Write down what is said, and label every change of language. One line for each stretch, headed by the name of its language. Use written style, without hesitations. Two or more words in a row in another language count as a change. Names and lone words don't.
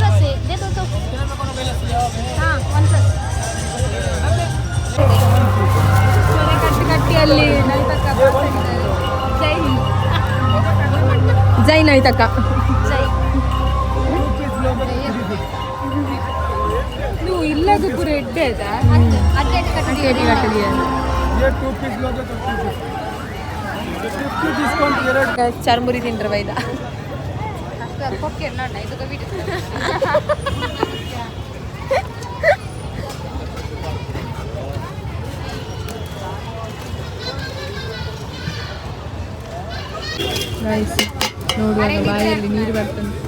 Kannada: ಕಟ್ಟಿಯಲ್ಲಿ ಜೈ ನೈತಕ್ಕ.
Tulu: ನೀವು ಇಲ್ಲದ ಪೂರ ಎಡ್ಡೆ ಚರ್ಮುರಿ ತಿಂಡ್ರ ಬೈದ.
Kannada: ನೋಡುವಾಗ ಬಾಯಲ್ಲಿ ನೀರು ಬರ್ತದೆ.